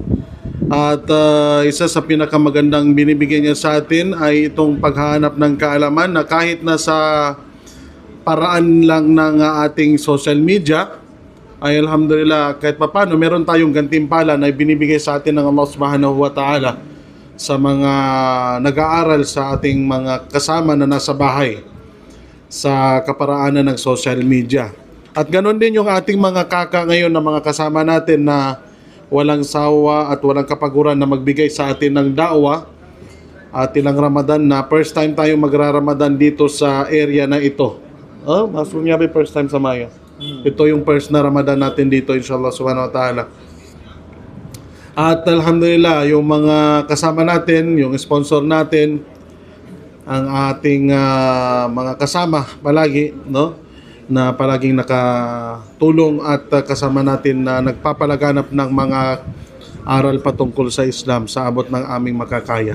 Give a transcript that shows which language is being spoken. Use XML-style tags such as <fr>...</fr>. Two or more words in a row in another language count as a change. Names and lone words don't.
<tl>At isa sa pinakamagandang binibigay niya sa atin ay itong paghahanap ng kaalaman na kahit na sa paraan lang ng ating</tl> <en>social media,</en> <tl>ay alhamdulillah kahit papano meron tayong gantimpala na binibigay sa atin ng</tl> <ar>الله سبحانه وتعالى</ar> <tl>sa mga nag-aaral sa ating mga kasama na nasa bahay sa kaparaanan ng</tl> <en>social media.</en> <tl>At ganoon din yung ating mga kaka ngayon na mga kasama natin na walang sawa at walang kapaguran na magbigay sa atin ng da'wa at ilang Ramadan na</tl> <en>first time</en> <tl>tayo magra-Ramadan dito sa area na ito. Maso niya ba</tl> <en>first time</en> <tl>sa Maya? Ito yung first na Ramadan natin dito,</tl> <ar>إن شاء الله سبحانه وتعالى.</ar> <tl>At alhamdulillah, yung mga kasama natin, yung sponsor natin, ang ating mga kasama palagi, no? Na palaging nakatulong at kasama natin na nagpapalaganap ng mga aral patungkol sa Islam sa abot ng aming makakaya.</tl>